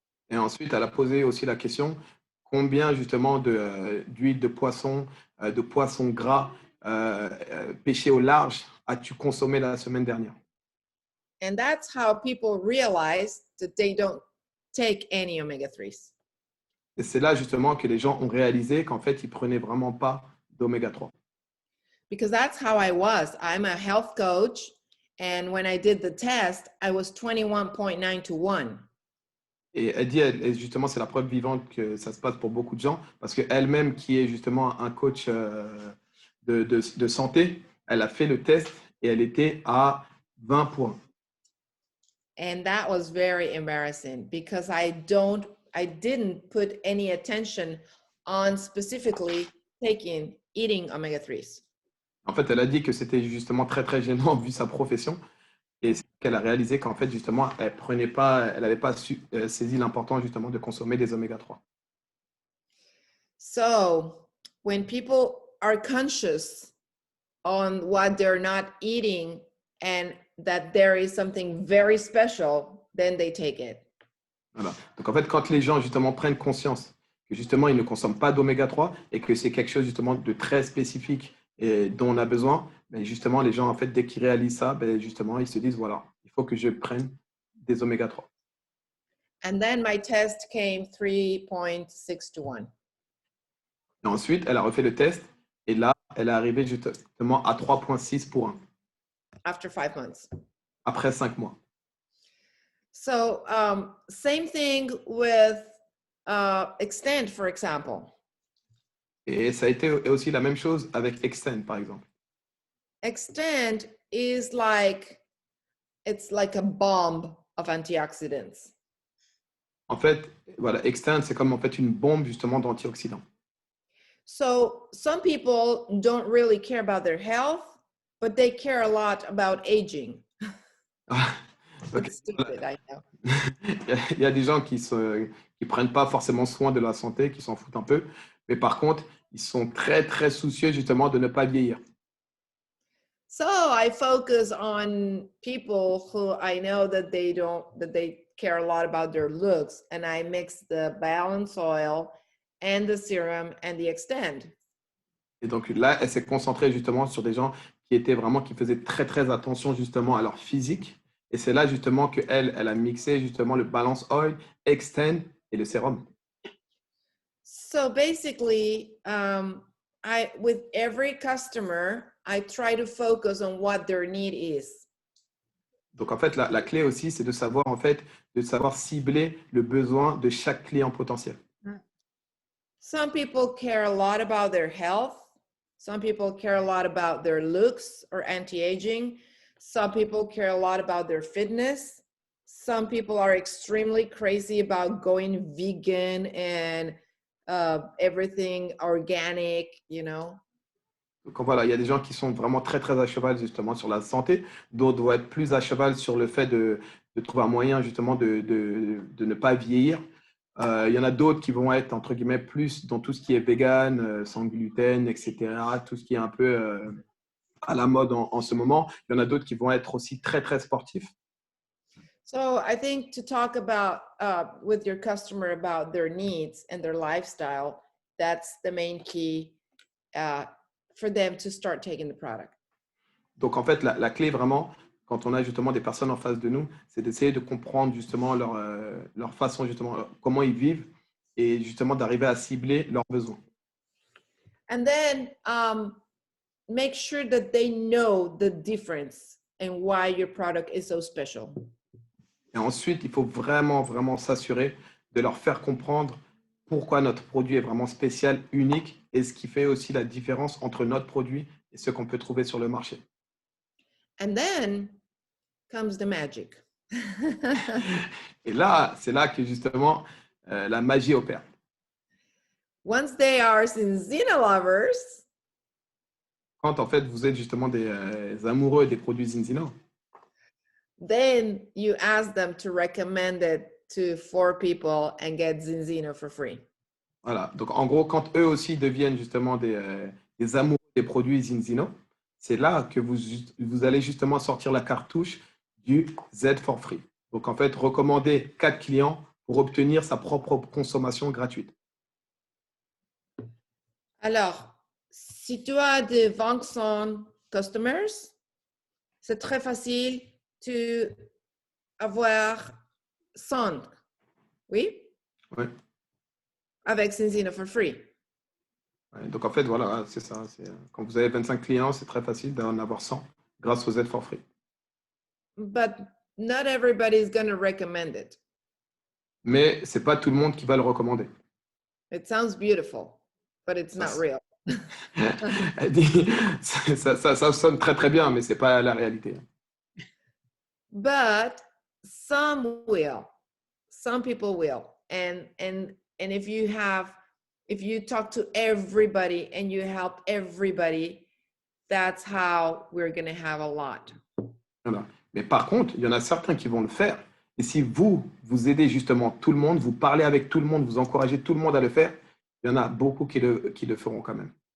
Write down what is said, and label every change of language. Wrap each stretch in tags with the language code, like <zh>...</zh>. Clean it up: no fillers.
<fr>Et ensuite, elle a posé aussi la question, combien justement d'huile de poisson gras pêché au large as-tu consommé la semaine dernière?</fr> <en>And that's how people realize that they don't take any omega-3s.</en> <fr>Et c'est là justement que les gens ont réalisé qu'en fait, ils ne prenaient vraiment pas d'oméga 3.</fr> <en>Because that's how I was. I'm a health coach. And when I did the test, I was 21.9 to 1.</en> <fr>Et elle dit, justement, c'est la preuve vivante que ça se passe pour beaucoup de gens, parce qu'elle-même, qui est justement un coach de santé, elle a fait le test et elle était à 20 points.</fr> <en>And that was very embarrassing because I didn't put any attention on specifically eating omega-3s.</en> <fr>En fait, elle a dit que c'était justement très, très gênant vu sa profession. Et c'est qu'elle a réalisé qu'en fait, justement, elle n'avait pas saisi l'importance justement de consommer des oméga 3.</fr> <en>So when people are conscious on what they're not eating and that there is something very special, then they take it.</en> <fr>Voilà. Donc en fait, quand les gens justement prennent conscience que justement ils ne consomment pas d'oméga 3 et que c'est quelque chose justement de très spécifique et dont on a besoin, ben justement les gens en fait dès qu'ils réalisent ça, ben justement ils se disent voilà, il faut que je prenne des oméga 3.</fr> <en>And then my test came 3.6 to 1.</en> <fr>Et ensuite, elle a refait le test et là, elle est arrivée justement à 3,6 pour 1</fr> <en>After 5 months.</en> <fr>après 5 mois.</fr> <en>So same thing with Extend, for example.</en> <fr>Et ça a été aussi la même chose avec Extend, par exemple.</fr> <en>Extend is it's like a bomb of antioxidants.</en> <fr>En fait, voilà, Extend, c'est comme en fait une bombe justement d'antioxydants.</fr> <en>So some people don't really care about their health, but they care a lot about aging. Okay. It's stupid, I know.</en> <fr>Il y a des gens qui prennent pas forcément soin de la santé, qui s'en foutent un peu, mais par contre, ils sont très très soucieux justement de ne pas vieillir.</fr> <en>So I focus on people who I know that they care a lot about their looks, and I mix the balance oil and the serum and the Extend.</en> <fr>Et donc là, elle s'est concentrée justement sur des gens qui faisaient très très attention justement à leur physique. Et c'est là justement qu'elle a mixé justement le balance oil, Extend et le sérum.</fr> <en>So basically, with every customer, I try to focus on what their need is.</en> <fr>Donc en fait, la clé aussi, c'est de savoir cibler le besoin de chaque client potentiel.</fr> <en>Some people care a lot about their health. Some people care a lot about their looks or anti-aging. Some people care a lot about their fitness. some people are extremely crazy about going vegan and everything organic, you know.</en> <fr>Donc voilà, il y a des gens qui sont vraiment très très à cheval justement sur la santé, d'autres vont être plus à cheval sur le fait de trouver un moyen justement de ne pas vieillir. Il y en a d'autres qui vont être entre guillemets plus dans tout ce qui est vegan, sans gluten, etc. Tout ce qui est un peu à la mode en ce moment. Il y en a d'autres qui vont être aussi très très sportifs.</fr> <en>So I think to talk about with your customer about their needs and their lifestyle, that's the main key for them to start taking the product.</en> <fr>Donc en fait, la clé vraiment, quand on a justement des personnes en face de nous, c'est d'essayer de comprendre justement leur façon, justement, comment ils vivent et justement d'arriver à cibler leurs besoins.</fr> <en>And then make sure that they know the difference and why your product is so special.</en> <fr>Et ensuite, il faut vraiment, vraiment s'assurer de leur faire comprendre pourquoi notre produit est vraiment spécial, unique et ce qui fait aussi la différence entre notre produit et ce qu'on peut trouver sur le marché.</fr> <en>And then comes the magic.</en> <fr>Et là, c'est là que justement la magie opère.</fr> <en>Once they are Zinzino lovers,</en> <fr>Quand en fait vous êtes justement des amoureux des produits Zinzino,</fr> <en>then you ask them to recommend it to 4 people and get Zinzino for free.</en> <fr>voilà. Donc en gros, quand eux aussi deviennent justement des amoureux des produits Zinzino, c'est là que vous allez justement sortir la cartouche du Z for free. Donc en fait, recommander 4 clients pour obtenir sa propre consommation gratuite. Alors, si tu as des 20 customers, c'est très facile de avoir 100. Oui? Oui. Avec Zinzino for free. Ouais, donc en fait, voilà, c'est ça. Quand vous avez 25 clients, c'est très facile d'en avoir 100 grâce au Z for free.</fr> <en>But not everybody is going to recommend it.</en> <fr>Mais ce n'est pas tout le monde qui va le recommander.</fr> <en>It sounds beautiful, but it's not real.</en> <fr>Elle dit, ça sonne très très bien, mais ce n'est pas la réalité.</fr> <en>But some will. Some people will. And if you talk to everybody and you help everybody, that's how we're going to have a lot.</en> <fr>Voilà. Mais par contre, il y en a certains qui vont le faire. Et si vous aidez justement tout le monde, vous parlez avec tout le monde, vous encouragez tout le monde à le faire, il y en a beaucoup qui le feront quand même.</fr>